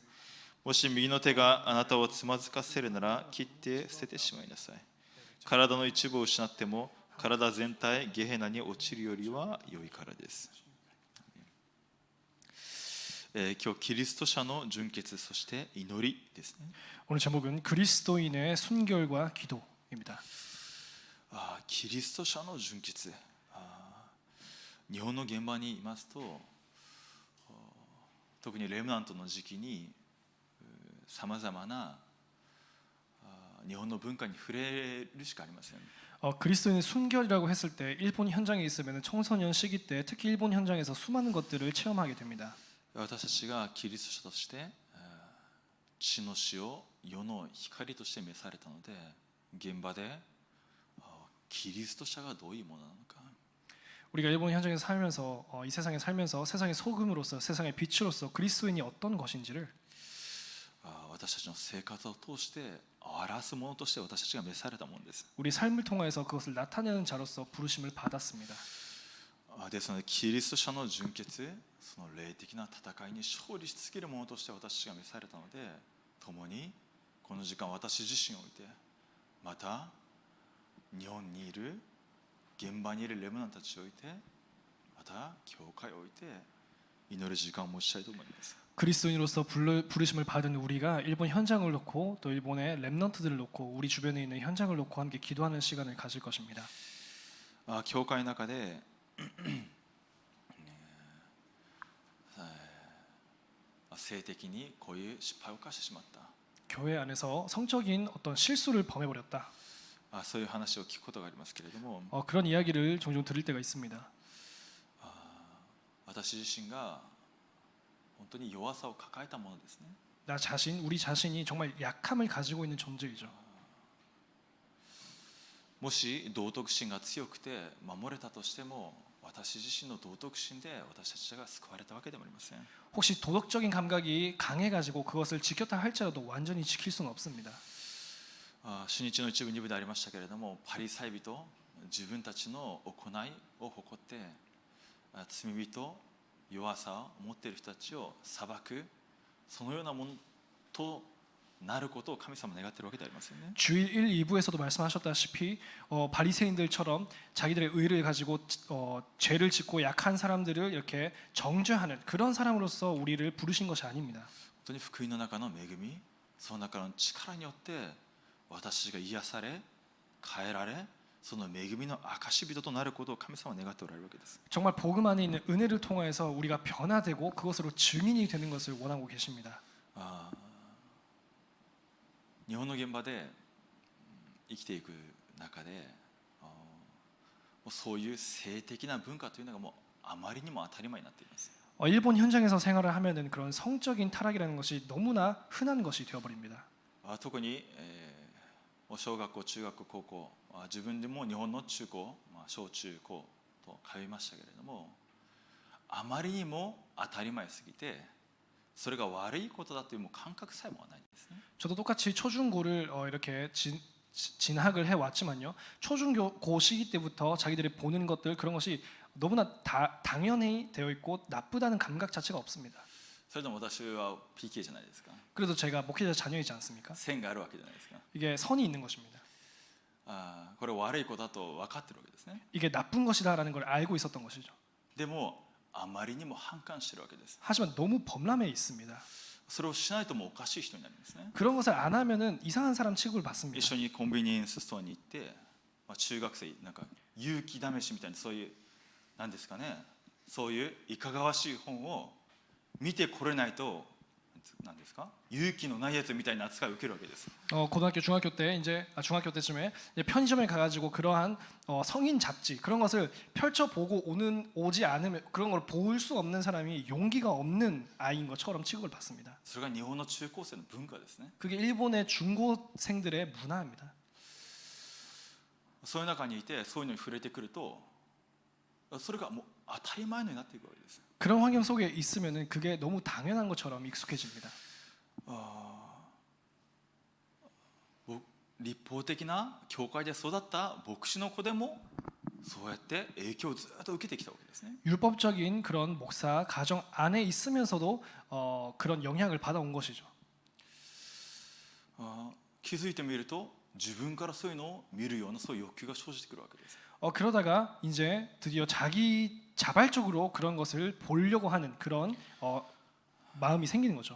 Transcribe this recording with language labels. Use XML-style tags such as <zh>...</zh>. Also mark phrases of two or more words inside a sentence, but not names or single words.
<ja>もし右の手があなたをつまずかせるなら切って捨ててしまいなさい。体の一部を失っても体全体ゲヘナに落ちるよりは良いからです。今日キリスト者の純潔そして祈りですね。</ja> <ko>오늘 제목은 그리스도인의 순결과 기도입니다.</ko> <ja>キリスト者の純潔。日本の現場にいますと特にレムナントの時期にさまざまな日本の文化に触れるしかありません。</ja> <ko>그리스도인의 순결이라고 했을 때 일본 현장에 있으면 청소년 시기 때 특히 일본 현장에서 수많은 것들을 체험하게 됩니다.</ko> <ja>私たちがキリスト者として地の塩、世の光として召されたので現場でキリスト者がどういうものなのか</ja> <ko>우리가 일본 현장에서 살면서 이 세상에 살면서 세상의 소금으로서 세상의 빛으로서 그리스도인이 어떤 것인지를</ko> <ja>私たちの生活を通して表すものとして私たちが召されたものです。</ja> <ko>우리 삶을 통해서 그것을 나타내는 자로서 부르심을 받았습니다.</ko> <ja>ですのでキリスト者の純潔、その霊的な戦いに勝利し続けるものとして私たちが召されたので、共にこの時間私自身を置いて、また日本にいる現場にいるレムナントたちを置いて、また教会を置いて祈る時間を持ちたいと思います。</ja> <ko>그리스도인으로서 부르심을 받은 우리가 일본 현장을 놓고 또 일본의 렘넌트들을 놓고 우리 주변에 있는 현장을 놓고 함께 기도하는 시간을 가질 것입니다.</ko> <ja>教会の中で性的にこういう失敗を犯してしまった。</ja> <ko>교회 안에서 성적인 어떤 실수를 범해버렸다.</ko> <ja>そういう話を聞くことがありますけれども、</ja> <ko>그런 이야기를 종종 들을 때가 있습니다.</ko> <ja>私自身が本当に弱さを抱えたものですね。</ja> <ko>나 자신, 우리 자신이 정말 약함을 가지고 있는 존재이죠.</ko> <ja>もし道徳心が強くて守れたとしても私自身の道徳心で私たちが救われたわけでもありません。</ja> <ko>혹시 도덕적인 감각이 강해가지고 그것을 지켰다 할지라도 완전히 지킬 수는 없습니다.</ko> <ja>初日の一部二部でありましたけれども、パリサイ人、自分たちの行いを誇って罪人、弱さを持っている人たちを裁く、そのようなものとなることを神様は願っているわけではありませんね。</ja> <ko>주일 1, 2부에서도 말씀하셨다시피 바리새인들처럼 자기들의 의를 가지고 죄를 짓고 약한 사람들을 이렇게 정죄하는 그런 사람으로서 우리를 부르신 것이 아닙니다.</ko> <ja>本当に福音の中の恵み、その中の力によって私が癒され、変えられ、その恵みの証人となることを神様は願っておられるわけです。</ja> <ko>정말 복음 안에 있는 은혜를 통해서 우리가 변화되고 그것으로 증인이 되는 것을 원하고 계십니다.</ko> <ja>日本の現場で生きていく中でそういう性的な文化というのがもうあまりにも当たり前になっています。</ja> <ko>일본 현장에서 생활을 하면은 그런 성적인 타락이라는 것이 너무나 흔한 것이 되어버립니다.</ko> <ja>特に小学校、中学校、高校、自分でも日本の中高、小中高と通いましたけれども、あまりにも当たり前すぎてそれが悪いことだという感覚さえもないんですね。</ja> <ko>저도 똑같이 초중고를 이렇게 진학을 해왔지만요. 초중고 시기 때부터 자기들이 보는 것들 그런 것이 너무나 당연히 되어 있고 나쁘다는 감각 자체가 없습니다.</ko> <ja>それでも私は PK じゃないですか。</ja> <ko>그래도 제가 목회자 자녀이지 않습니까?</ko> <ja>線があるわけじゃないですか。</ja> <ko>이게 선이 있는 것입니다.</ko> <ja>これ悪いことだと分かってるわけですね。</ja> <ko>이게 나쁜 것이다라는 걸 알고 있었던 것이죠.</ko> <ja>でもあまりにも反感してるわけです。</ja> <ko>하지만 너무 범람해 있습니다.</ko> <ja>それをしないともうおかしい人になるんですね。</ja> <ko>그런 것을 안 하면은 이상한 사람 취급을</ko> <ja>一</ja> <ko>받습니다.</ko> <ja>緒にコンビニエンスストアに行って、中学生なんか勇気試しみたいなそういうなんですかね、そういういかがわしい本を見てこれないとなんですか、勇気のないやつみたいな扱いを受けるわけです。</ja> <ko>고등학교, 중학교 때 중학교 때쯤에 이제 편의점에 가가지고 그러한 성인 잡지 그런 것을 펼쳐보고 오지 않으면 그런 걸 볼 수 없는 사람이 용기가 없는 아이인 것처럼 취급을 받습니다.</ko> <ja>それが日本の中高生の文化ですね。</ja> <ko>그게 일본의 중고생들의 문화입니다.</ko> <ja>そういう中にいてそういうのに触れてくるとそれがもう当たり前のようになっていくわけです。</ja> <ko>그런 환경 속에 있으면은 그게 너무 당연한 것처럼 익숙해집니다.</ko> <ja>立法的な教会で育った牧師の子でもそうやって影響をずっと受けてきたわけですね。</ja> <ko>율법적인 그런 목사 가정 안에 있으면서도 그런 영향을 받아온 것이죠.</ko> <ja>気づいてみると自分からそういうのを見るようなそういう欲求が生じてくるわけです。</ja> <ko>그러다가 이제 드디어 자기 자발적으로 그런 것을 보려고 하는 그런 마음이 생기는 거죠.</ko>